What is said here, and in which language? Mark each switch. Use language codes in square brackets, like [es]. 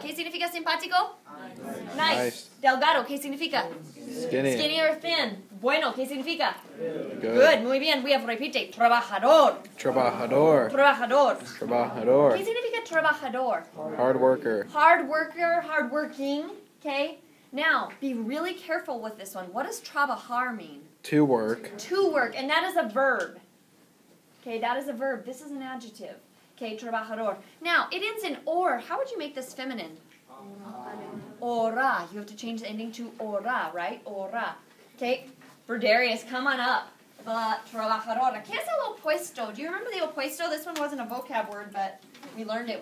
[es] ¿Qué significa simpático? Nice. Delgado. ¿Qué significa? [en] Skinny. Skinny or thin. Bueno. [es] ¿Qué significa? [en] Good. [es] Muy bien. [en] We have repite, trabajador. [es] Trabajador. Trabajador. Trabajador. ¿Qué significa trabajador? [en] Hard worker. Hard worker, hardworking. Okay. Now, be really careful with this one. What does trabajar mean? To work. To work, and that is a verb. Okay, that is a verb. This is an adjective. Okay, trabajador. Now, it ends in or. How would you make this feminine? Ora. You have to change the ending to ora, right? Ora. Okay, Broderius, come on up. [es] Trabajadora. ¿Qué es el opuesto? [en] Do you remember the opuesto? This one wasn't a vocab word, but we learned it.